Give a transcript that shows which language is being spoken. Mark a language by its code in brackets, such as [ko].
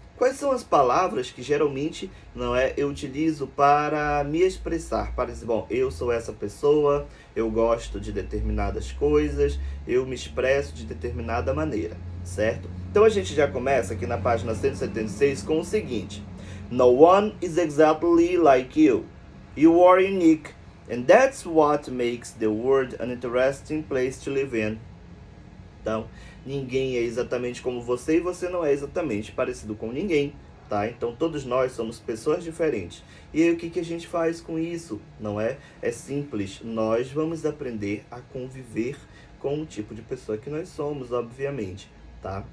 [pt] Quais são as palavras que geralmente eu utilizo para me expressar? Para dizer, bom, eu sou essa pessoa, eu gosto de determinadas coisas, eu me expresso de determinada maneira, certo? Então a gente já começa aqui na página 176 com o seguinte: [en] No one is exactly like you. You are unique. And that's what makes the world an interesting place to live in. [pt] Então, ninguém é exatamente como você e você não é exatamente parecido com ninguém, tá? Então, todos nós somos pessoas diferentes. E aí, o que a gente faz com isso? Não é? É simples. Nós vamos aprender a conviver com o tipo de pessoa que nós somos, obviamente, tá?